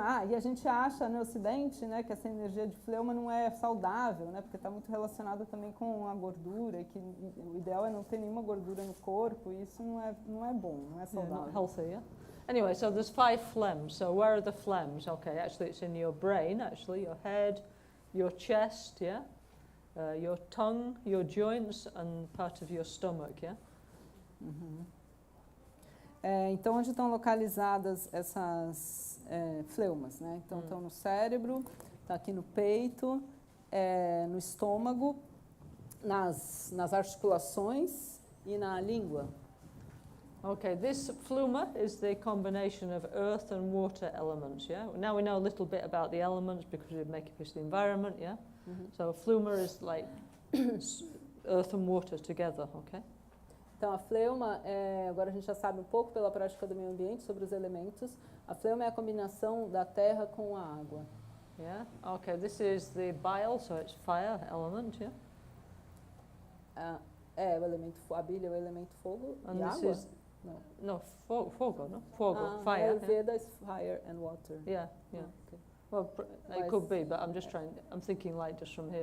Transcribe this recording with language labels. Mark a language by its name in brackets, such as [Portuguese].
[Portuguese] E a gente acha no Ocidente, né, que essa energia de fleuma não é saudável, né, porque está muito relacionada também com a gordura, e que o ideal é não ter nenhuma gordura no corpo, e isso não é bom, não é saudável. [English] Not healthy, yeah? Anyway, so there's 5 phlegms. So where are the phlegms? Okay, actually it's in your brain, actually, your head, your chest, yeah? Your tongue, your joints, and part of your stomach, yeah? [Portuguese] Então, onde estão localizadas essas fleumas, né? Então, estão no cérebro, está aqui no peito, no estômago, nas articulações e na língua. [English] Okay, this phleuma is the combination of earth and water elements, yeah? Now we know a little bit about the elements because we make a piece of the environment, yeah? So phleuma is like earth and water together, okay? [Portuguese] Então, a fleuma, agora a gente já sabe um pouco pela prática do meio ambiente sobre os elementos. A fleuma é a combinação da terra com a água. [English] Yeah, okay, this is the bile, so it's fire element, yeah? [Portuguese] O elemento, a bile é o elemento fogo [English] And [Portuguese] e [English] this [Portuguese] água? [English] is, [Portuguese] Não. no, fogo, no? Fogo, fire. [English] Ayurveda is fire and water. Yeah, yeah. Okay. Well, it could be, but I'm just I'm thinking like just from here.